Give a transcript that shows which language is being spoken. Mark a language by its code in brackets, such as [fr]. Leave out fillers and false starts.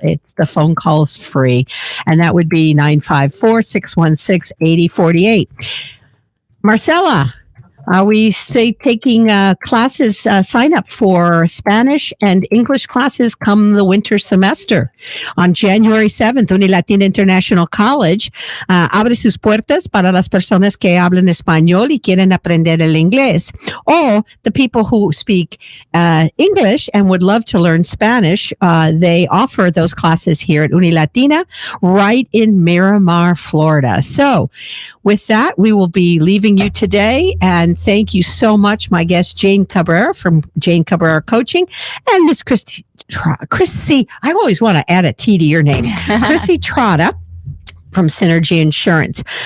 [en] The phone call is free, and that would be 954-616-8048. Marcela, are we taking classes, sign up for Spanish and English classes come the winter semester? On January 7th, [es] Unilatina International College abre sus puertas para las personas que hablan español y quieren aprender el inglés. [en] Or the people who speak English and would love to learn Spanish, they offer those classes here at Unilatina right in Miramar, Florida. So with that, we will be leaving you today, and thank you so much, my guest, Jane Cabrera from Jane Cabrera Coaching, and Miss Chrissy, I always want to add a T to your name, Chrissy Trotta from Synergy Insurance.